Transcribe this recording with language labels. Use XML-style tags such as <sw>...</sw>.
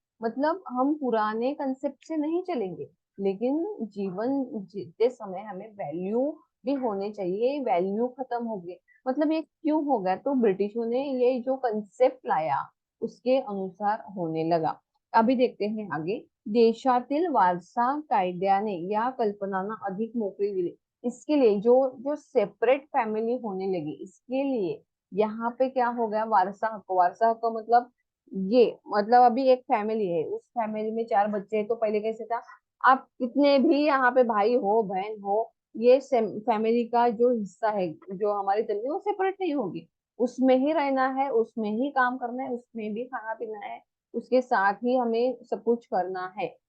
<hi>मतलब हम पुराने कंसेप्ट से नहीं चलेंगे, लेकिन जीवन जीते समय हमें वैल्यू भी होने चाहिए। वैल्यू खत्म हो गई, मतलब ये क्यों हो गया, तो ब्रिटिशों ने ये जो कंसेप्ट लाया उसके अनुसार होने लगा। अभी देखते हैं आगे।</hi> <mr>देशातील वारसा कायद्याने या कल्पनांना अधिक मोकळी दिली।</mr> <hi>इसके लिए जो जो सेपरेट फैमिली होने लगी, इसके लिए यहाँ पे क्या हो गया, वारसा हक मतलब ये मतलब अभी एक फैमिली है, उस फैमिली में चार बच्चे हैं, तो पहले कैसे था, आप कितने भी यहाँ पे भाई हो बहन हो, ये फैमिली का जो हिस्सा है, जो हमारी जमीन वो सेपरेट नहीं होगी, उसमें ही रहना है, उसमें ही काम करना है, उसमें भी खाना पीना है, उसके साथ ही हमें सब कुछ करना है।</hi>